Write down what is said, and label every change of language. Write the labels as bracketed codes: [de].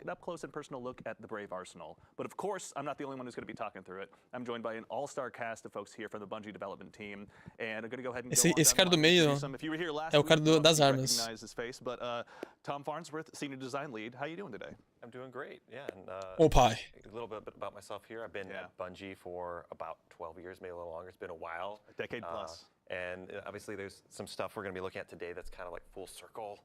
[en] an up close and personal look at the Brave Arsenal. But of course, I'm not the only one who's going to be talking through it. I'm joined by an all-star cast of folks here from the Bungie development team, and I'm going to go ahead and [pt] Esse cara do meio é o cara das armas. [en] His face, but Tom Farnsworth, senior design lead, how you doing today? I'm doing great, yeah. And, [pt] Oh, pai. [en] a little bit about myself here. I've been at Bungie for about 12 years, maybe a little longer. It's been a while. A decade plus. And obviously there's some stuff we're going to be looking at today that's kind of like full circle.